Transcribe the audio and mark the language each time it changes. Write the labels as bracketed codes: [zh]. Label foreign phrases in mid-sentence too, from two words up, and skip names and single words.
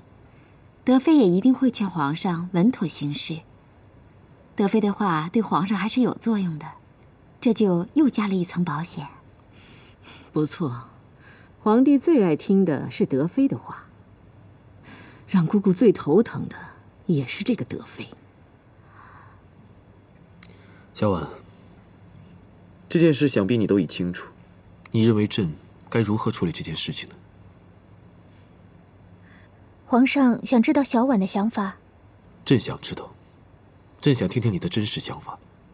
[zh] 德妃也一定會勸皇上穩妥行事。德妃的話對皇上還是有作用的，這就又加了一層保險。不錯，皇帝最愛聽的是德妃的話。讓姑姑最頭疼的也是這個德妃。小婉，這件事想必你都已清楚，你認為朕該如何處理這件事情呢？皇上想知道小婉的想法。朕想知道，朕想聽聽你的真實想法。